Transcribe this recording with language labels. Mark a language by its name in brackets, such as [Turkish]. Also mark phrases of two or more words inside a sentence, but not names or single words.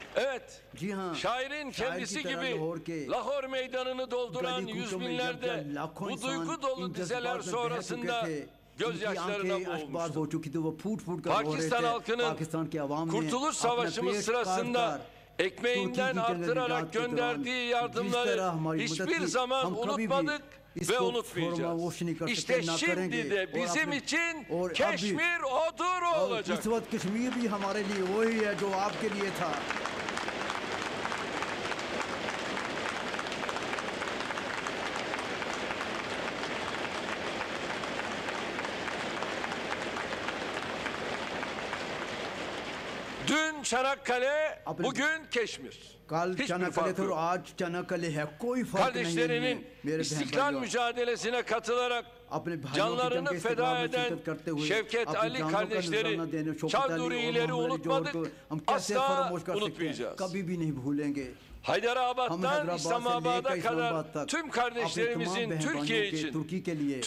[Turkish] Evet, [Urdu] जी हाँ, [Turkish] şairin [Urdu] शायर [Turkish] kendisi [Urdu] की तरह [Turkish] gibi [Urdu] लाहौर के [Turkish] Lahor meydanını dolduran [Urdu] गली [Turkish] yüz [Urdu] कूचों में [Turkish] binlerde [Urdu] जब लाखों [Turkish] bu [Urdu] इंसान [Turkish] duygu dolu [Urdu] इन [Turkish] dizeler [Urdu] जज्बात में बह चुके [Turkish] sonrasında [Urdu] थे, इनकी [Turkish] gözyaşlarına [Urdu] आंखें अश्कबार हो [Turkish] boğulmuştu. [Urdu] चुकी थी, वो फूट फूट कर रो रहे [Turkish] Pakistan [Urdu] थे। [Turkish] halkının [Urdu] पाकिस्तान की आवाम ने [Turkish] Kurtuluş [Urdu] अपना [Turkish] Savaşımız [Urdu] पेट [Turkish] sırasında [Urdu] काट [Turkish] ekmeğinden Türkiye [Urdu] की [Turkish] arttırarak [Urdu] जंग-ए-निजात के दौरान [Turkish] gönderdiği [Urdu] जिस [Turkish] yardımları [Urdu] तरह हमारी मदद [Turkish] hiçbir [Urdu] की, [Turkish] zaman [Urdu] हम कभी भी [Turkish] unutmadık ve [Urdu] इसको [Turkish] unutmayacağız. [Urdu] फरोमोश नहीं कर सकते, [Turkish] İşte [Urdu] ना [Turkish] şimdi [Urdu] करेंगे। [Turkish] de [Urdu] और [Turkish] bizim [Urdu] आपने- [Turkish] için [Urdu] और अब भी- [Turkish] Keşmir odur o [Urdu] और [Turkish] olacak. [Urdu] इस वक्त कश्मीर भी हमारे लिए वही है जो आपके लिए था। [Turkish] Dün Çanakkale, bugün Keşmir. [Urdu] कल [Turkish] Hiçbir [Urdu] चनाकले [Turkish] farkı [Urdu] थे और [Turkish] yok. [Urdu] आज चनाकले है, कोई फर्क नहीं है [Turkish] Kardeşlerinin [Urdu] इनमें, मेरे बहन [Turkish] istiklal [Urdu] भाइयों। [Turkish] mücadelesine katılarak [Urdu] अपने भाइयों की [Turkish] canlarını [Urdu] जंग के [Turkish] feda [Urdu] इस्तेमाल में [Turkish] eden [Urdu] शिरकत करते हुए [Turkish] Şevket [Urdu] अपनी [Turkish] Ali [Urdu] जानों का [Turkish] kardeşleri [Urdu] नजराना देने शौकत अली और [Turkish] Çarduri'leri [Urdu] मोहम्मद अली जौहर [Turkish] unutmadık, [Urdu] को हम कैसे [Turkish] asla [Urdu] फरामोश कर सकते हैं, [Turkish] unutmayacağız. [Urdu] कभी भी नहीं भूलेंगे। हम [Turkish] Haydarabad'dan [Urdu] हैदराबाद से [Turkish] İslamabad'a [Urdu] लेकर [Turkish] kadar [Urdu] इस्लामाबाद तक [Turkish] tüm [Urdu] अपने [Turkish] kardeşlerimizin [Urdu] तमाम [Turkish] Türkiye [Urdu] बहन भाइयों के [Turkish] için, [Urdu] तुर्की के लिए और